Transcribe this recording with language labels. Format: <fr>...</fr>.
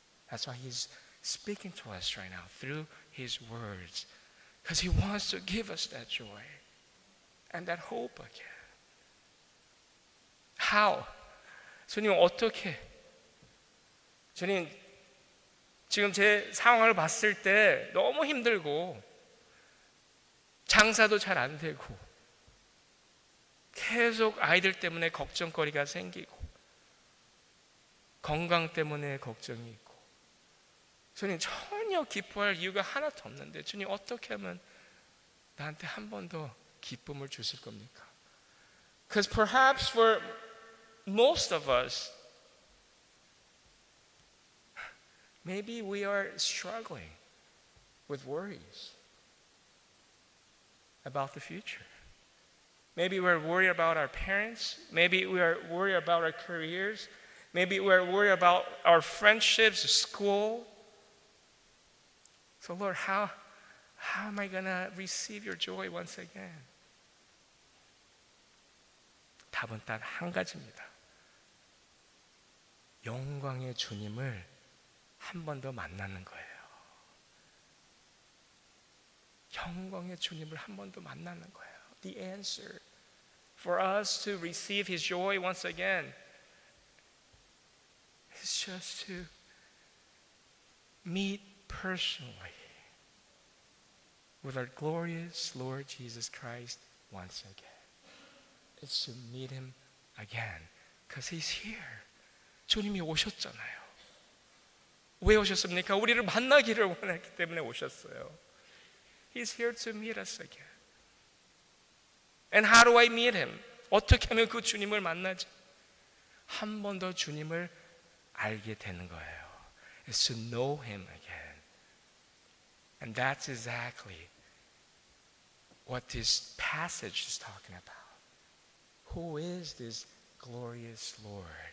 <en>That's why He's speaking to us right now through His words, because He wants to give us that joy and that hope again. How?</en> <ko>주님 어떻게? 주님 지금 제 상황을 봤을 때 너무 힘들고 장사도 잘 안 되고 계속 아이들 때문에 걱정거리가 생기고 건강 때문에 걱정이 있고 주님 전혀 기뻐할 이유가 하나도 없는데 주님 어떻게 하면 나한테 한 번 더 기쁨을 주실 겁니까?</ko> <en>Because perhaps for most of us maybe we are struggling with worries about the future. Maybe we're worried about our parents. Maybe we are worried about our careers. Maybe we're worried about our friendships, school. So Lord, how am I going to receive your joy once again?</en> <ko>답은 단 한 가지입니다. 영광의 주님을 한 번 더 만나는 거예요. 영광의 주님을 한 번 더 만나는 거예요.</ko> <en>The answer for us to receive His joy once again is just to meet personally with our glorious Lord Jesus Christ once again. It's to meet Him again. Because He's here.</en> <ko>주님이 오셨잖아요. 왜 오셨습니까? 우리를 만나기를 원했기 때문에 오셨어요.</ko> <en>He's here to meet us again. And how do I meet Him?</en> <ko>어떻게 하면 그 주님을 만나지? 한 번 더 주님을 알게 되는 거예요.</ko> <en>It's to know Him again. And that's exactly what this passage is talking about. Who is this glorious Lord?</en>